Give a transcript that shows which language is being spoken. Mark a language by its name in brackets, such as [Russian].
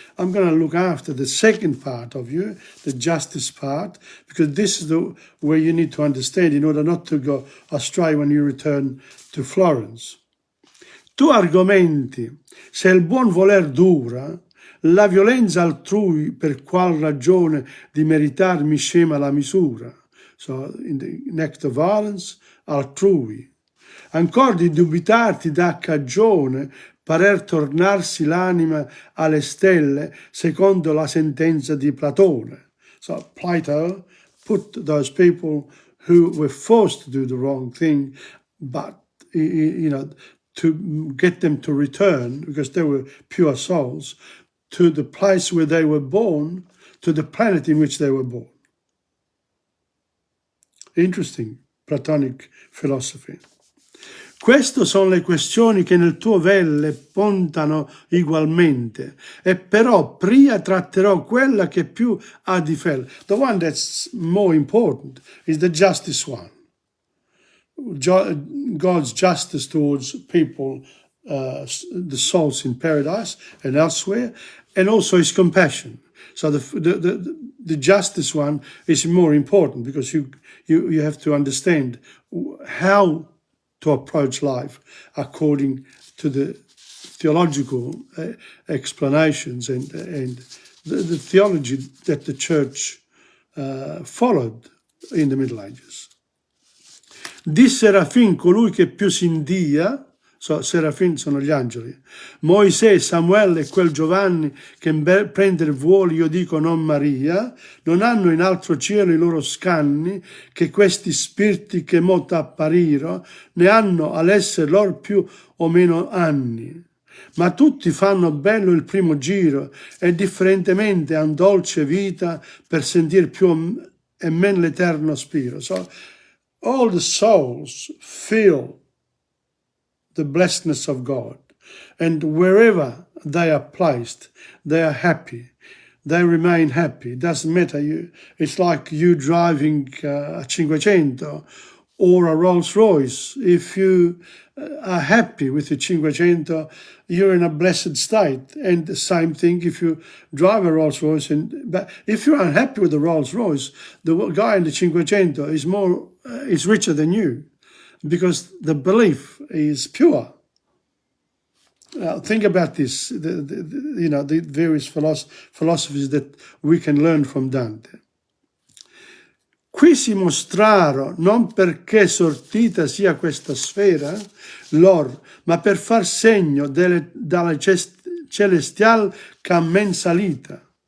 [English] I'm going to look after the second part of you, the justice part, because this is where you need to understand in order not to go astray when you return to Florence. [Italian] Tu argomenti, se il buon voler dura, la violenza altrui per qual ragione di meritarmi scema la misura. [English] So, in the next to violence, altrui. [Italian] Ancor di dubitarti dà cagione parer tornarsi l'anima alle stelle secondo la sentenza di Platone. [English] So, Plato put those people who were forced to do the wrong thing, but, you know, to get them to return, because they were pure souls, to the place where they were born, to the planet in which they were born. Interesting Platonic philosophy. [Italian] Queste sono le questioni che nel tuo velle puntano ugualmente, e però prima tratterò quella che più ha di fel. [English] The one that's more important is the justice one. God's justice towards people, the souls in paradise and elsewhere, and also his compassion. So the justice one is more important, because you have to understand how to approach life according to the theological explanations and the theology that the church followed in the Middle Ages. [Italian] Di Serafin colui che più s'india, so, Serafin sono gli angeli, Moisè, Samuele e quel Giovanni che prender vuoli, io dico non Maria, non hanno in altro cielo i loro scanni che questi spiriti che mo t'appariro, ne hanno all'essere lor più o meno anni. Ma tutti fanno bello il primo giro e differentemente han dolce vita per sentir più e men l'eterno spiro. [English] So, all the souls feel the blessedness of God, and wherever they are placed, they are happy. They remain happy. It doesn't matter. It's like you driving a Cinquecento or a Rolls Royce. If you are happy with the Cinquecento, you're in a blessed state. And the same thing if you drive a Rolls Royce. But if you're unhappy with the Rolls Royce, the guy in the Cinquecento is richer than you, because the belief is pure. Think about this, the various philosophies that we can learn from Dante. [Italian] Qui si mostraro non perché sortita sia questa sfera, lor, ma per far segno dalla celestial cammen salita.